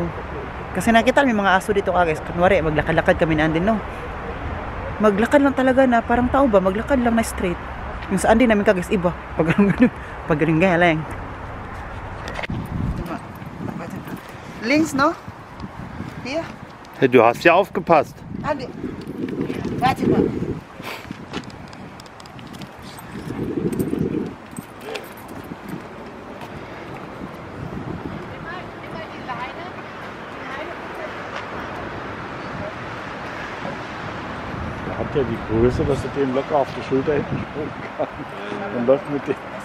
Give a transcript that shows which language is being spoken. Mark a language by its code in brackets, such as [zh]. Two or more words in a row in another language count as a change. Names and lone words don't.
[tl] Kasi nakita may mga aso dito guys. Kunwari, maglakad-lakad kami na Andy no. Maglakad lang talaga na parang tao ba, maglakad lang na straight. Yung sa Andy namin guys, iba. Pag ganun galing. Links no? [de] Hier. Hey, du hast ja aufgepasst. Andy. Warte mal. Hat ja die Größe, dass du dem locker auf die Schulter hinten springen kann und läuft mit dem.